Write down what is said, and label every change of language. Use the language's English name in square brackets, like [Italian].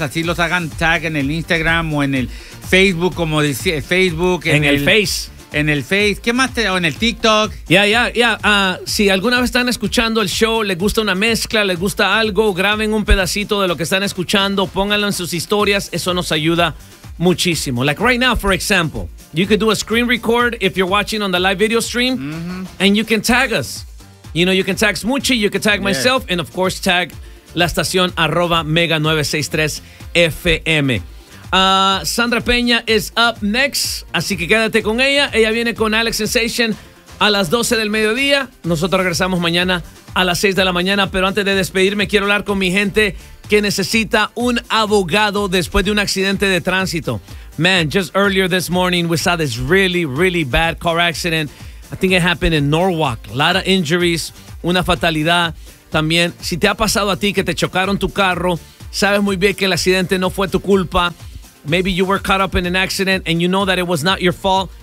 [Spanish] Así los hagan tag en el Instagram o en el Facebook, como decía, Facebook. En el Face. ¿Qué más? O en el TikTok. Ya. Si alguna vez están escuchando el show, les gusta una mezcla, les gusta algo, graben un pedacito de lo que están escuchando, pónganlo en sus historias. Eso nos ayuda muchísimo. [English] Like right now, for example. You could do a screen record if you're watching on the live video stream, and you can tag us. You know, you can tag Smuchi, you can tag myself, and of course, tag [Spanish] la estación [English] @mega963FM. Sandra Peña is up next, [Spanish] así que quédate con ella. Ella viene con Alex Sensation a las 12 del mediodía. Nosotros regresamos mañana a las 6 de la mañana, pero antes de despedirme, quiero hablar con mi gente que necesita un abogado después de un accidente de tránsito. [English] Man, just earlier this morning, we saw this really, really bad car accident. I think it happened in Norwalk. A lot of injuries, [Spanish] una fatalidad. También, si te ha pasado a ti que te chocaron tu carro, sabes muy bien que el accidente no fue tu culpa. [English] Maybe you were caught up in an accident and you know that it was not your fault.